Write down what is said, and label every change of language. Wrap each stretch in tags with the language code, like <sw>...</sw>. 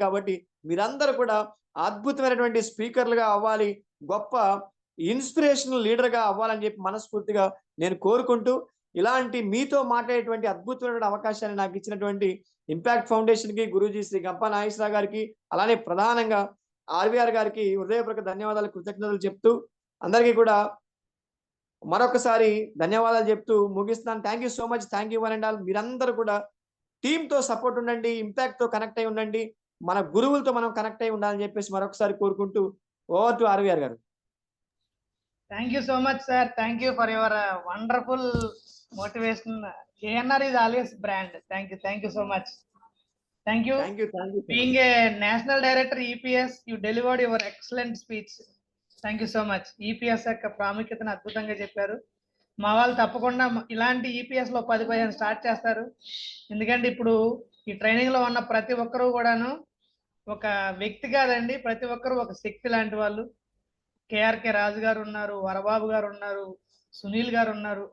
<te>కాబట్టి మీరందరూ కూడా అద్భుతమైనటువంటి స్పీకర్లుగా అవ్వాలి, గొప్ప ఇన్స్పిరేషనల్ లీడర్గా అవ్వాలని చెప్పి మనస్ఫూర్తిగా నేను కోరుకుంటూ ఇలాంటి మీతో మాట్లాడేటువంటి అద్భుతమైన అవకాశాన్ని నాకు ఇచ్చినటువంటి ఇంపాక్ట్ ఫౌండేషన్ కి, గురూజీ శ్రీ గంపా నాగేశ్వరరావు గారికి, అలానే ప్రధానంగా ఆర్‌వీఆర్ గారికి హృదయపూర్వక ధన్యవాదాలు, కృతజ్ఞతలు చెప్తూ అందరికీ కూడా మరొకసారి ధన్యవాదాలు చెప్తూ ముగిస్తున్నాను.</te> <en>Thank you so much. Thank you one and all.</en> <te>మీరందరూ కూడా టీమ్‌తో సపోర్ట్ ఉండండి. ఇంపాక్ట్‌తో కనెక్ట్ అయి ఉండండి. మన గురువులతో మనం కనెక్ట్ అయి ఉండాలని చెప్పేసి మరొకసారి కోరుకుంటూ ఓవర్ టు ఆర్‌వీఆర్ గారు.</te> <en>Thank you so much, sir. Thank you for your wonderful motivation. ANR is always brand. Thank you so much. Thank you. Thank you. Thank you. Being a national director EPS, you delivered your excellent speech. Thank you so much.</en> <te>EPS యొక్క ప్రాముఖ్యతను అద్భుతంగా చెప్పారు. మా వాళ్ళు తప్పకుండా ఇలాంటి EPS లో 10-15 start చేస్తారు. ఎందుకంటే ఇప్పుడు ఈ ట్రైనింగ్ లో ఉన్న ప్రతి ఒక్కరూ కూడాను ఒక వ్యక్తి కాదండి, ప్రతి ఒక్కరు ఒక శక్తి లాంటి వాళ్ళు. కేఆర్కే రాజు గారు ఉన్నారు, వరబాబు గారు ఉన్నారు, సునీల్ గారు ఉన్నారు.</te>